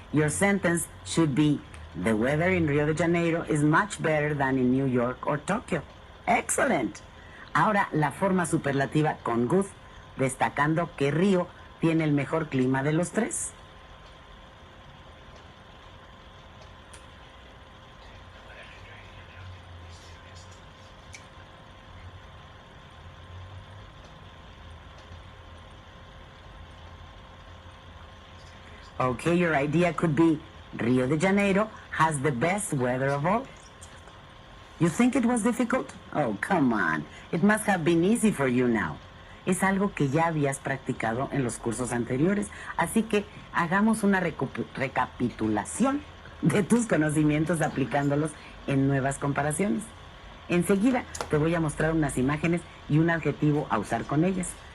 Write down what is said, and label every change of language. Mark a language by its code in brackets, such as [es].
[en] Your sentence should be, the weather in Rio de Janeiro is much better than in New York or Tokyo. Excellent. [es] Ahora la forma superlativa con good, destacando que Río tiene el mejor clima de los 3. [en] Okay, your idea could be, Rio de Janeiro has the best weather of all. You think it was difficult? Oh, come on. It must have been easy for you now. [es] Es algo que ya habías practicado en los cursos anteriores, así que hagamos una recapitulación de tus conocimientos aplicándolos en nuevas comparaciones. Enseguida te voy a mostrar unas imágenes y un adjetivo a usar con ellas.